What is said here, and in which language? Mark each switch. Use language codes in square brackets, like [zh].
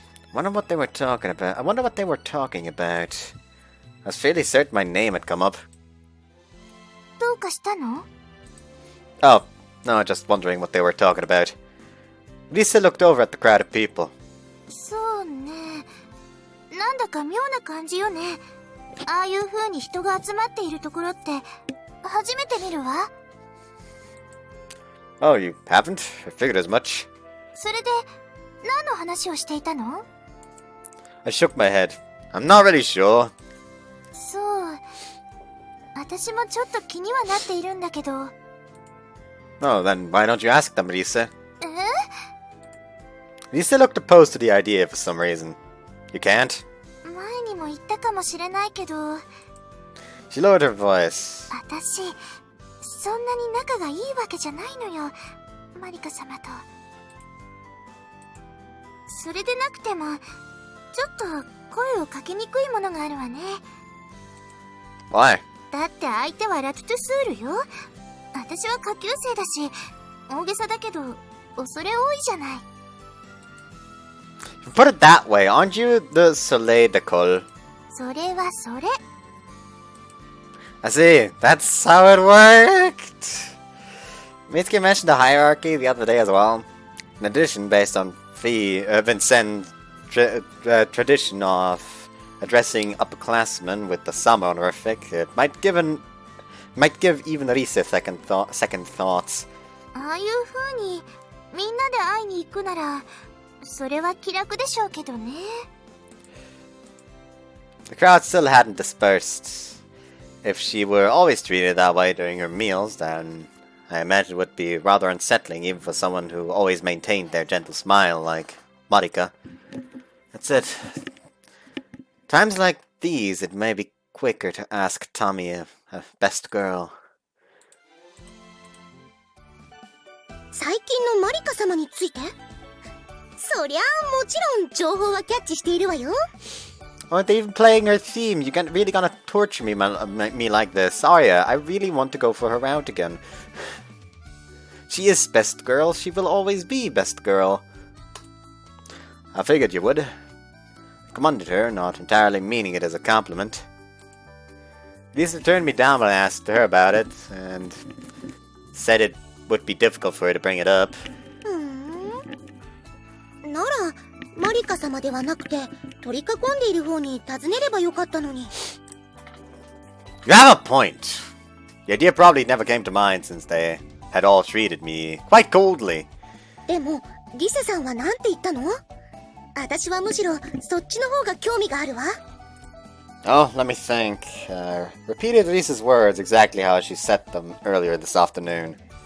[en] I wonder what they were talking about. I was fairly certain my name had come up. [ja] どうかしたの? [en] Oh, no, just wondering what they were talking about. Lisa looked over at the crowd of people. [ja] そうね。なんだか妙な感じよね。ああいう風に人が集まっているところって初めて見るわ。 [en] Oh, you haven't? I figured as much. [ja] それで何の話をしていたの? [en] I shook my head. I'm not really sure. [ja] そう。私もちょっと気にはなっているんだけど。 [en] Oh, then why don't you ask them, Lisa? Lisa looked opposed to the idea for some reason. You can't? [ja] 前にも言ったかもしれないけど。 [en] She lowered her voice. [ja] 私、そんなに仲がいいわけじゃないのよ、マリカ様と。それでなくても、ちょっと声をかけにくいものがあるわね。 [en] Why? [ja] だって相手はラピュトゥスールよ。私は下級生だし、大げさだけど、恐れ多いじゃない。 [en] If you put it that way, aren't you the Soleil d'école? [ja] それはそれ。 [en] I see. That's how it worked. Mitsuki mentioned the hierarchy the other day as well. In addition, based on Vincennes' tradition of addressing upperclassmen with the summer honorific, it might give even Risa second thoughts. [ja] ああいう風にみんなで会いに行くなら、それは気楽でしょうけどね。 [en] The crowd still hadn't dispersed. If she were always treated that way during her meals, then I imagine it would be rather unsettling even for someone who always maintained their gentle smile like Marika. That's it. Times like these, it may be quicker to ask Tommy a best girl. [ja] 最近のマリカ様について？そりゃあもちろん情報はキャッチしているわよ。 [en] Aren't they even playing her theme? You really gonna torture me like this, are ya? I really want to go for her round again. She is best girl. She will always be best girl. I figured you would. I commended her, not entirely meaning it as a compliment. Lisa turned me down when I asked her about it, and said it would be difficult for her to bring it up. [ja] なら、マリカ様ではなくて、取り囲んでいる方に尋ねればよかったのに。 [en] You have a point. The idea probably never came to mind since they had all treated me quite coldly. [ja] でも、リセさんはなんて言ったの？私はむしろそっちの方が興味があるわ。 [en] Oh, let me think. Repeated Lisa's words exactly how she said them earlier this afternoon.